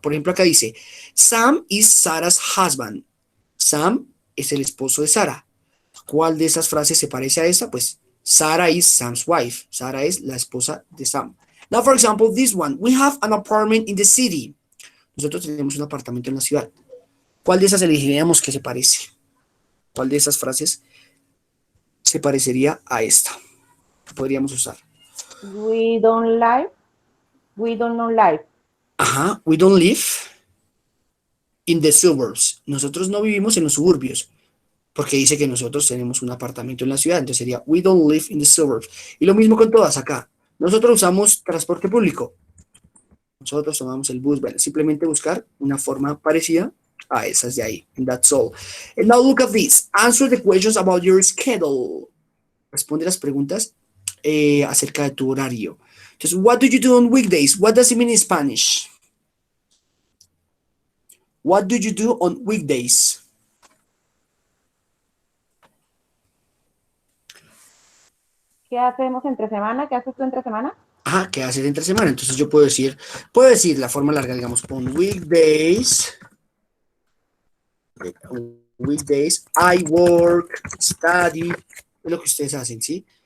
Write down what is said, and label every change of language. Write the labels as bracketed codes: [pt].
[es] Por ejemplo, acá dice, [en] Sam is Sarah's husband. [es] Sam es el esposo de Sara. ¿Cuál de esas frases se parece a esta? Pues [en] Sarah is Sam's wife. [es] Sara es la esposa de Sam. [en] Now, for example, this one. We have an apartment in the city. [es] Nosotros tenemos un apartamento en la ciudad. ¿Cuál de esas elegiríamos que se parece? ¿Cuál de esas frases se parecería a esta? Podríamos usar. [en] We don't live. We don't know life. Ajá, we don't live in the suburbs. [es] Nosotros no vivimos en los suburbios, porque dice que nosotros tenemos un apartamento en la ciudad, entonces sería [en] we don't live in the suburbs. [es] Y lo mismo con todas acá. Nosotros usamos transporte público. Nosotros tomamos el bus. Bueno, simplemente buscar una forma parecida a esas de ahí. [en] And that's all. And now look at this. Answer the questions about your schedule. [es] Responde las preguntas acerca de tu horario. [en] Entonces, what do you do on weekdays? What does it mean in Spanish? What do you do on weekdays? [es] ¿Qué hacemos entre semana? ¿Qué haces tú entre semana? Ajá, ¿qué haces entre semana? Entonces yo puedo decir la forma larga, digamos, [en] on weekdays, I work, study, [es] es lo que ustedes hacen, ¿sí?